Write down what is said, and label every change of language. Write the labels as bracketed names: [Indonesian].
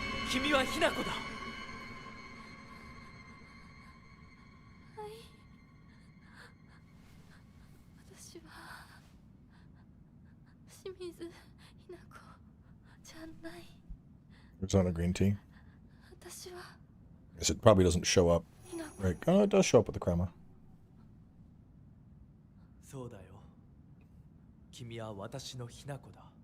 [Japanese] 君はひなこだはい私は清水ひな子じゃない [English] It's on a green tea. [Japanese] 私は [English] I guess it probably doesn't show up. [Japanese] ひな子 [English] Right. Oh, it does show up with the crema. [Japanese] そうだよ君は私のひなこだ